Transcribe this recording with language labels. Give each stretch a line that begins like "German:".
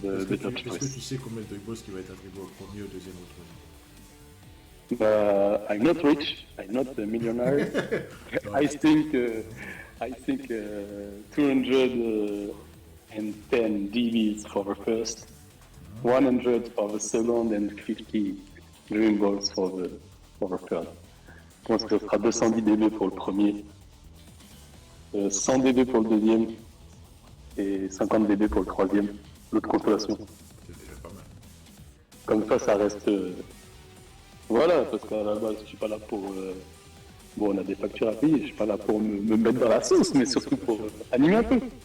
French: Est-ce que tu sais combien de Dream Balls qui va être attribué au premier, au deuxième, au troisième?
English: I'm not rich. I'm not a millionaire. I think 210 DBs for the first, 100 for the second, and 50 Dream Balls for the third.
French: Je pense que ce sera 210 DB pour le premier, 100 DB pour le deuxième et 50 DB pour le troisième. L'autre consolation. C'est déjà pas mal. Comme ça reste. Voilà, parce qu'à la base, je suis pas là pour. Bon, on a des factures à payer, je suis pas là pour me mettre dans la sauce, mais surtout pour animer un peu.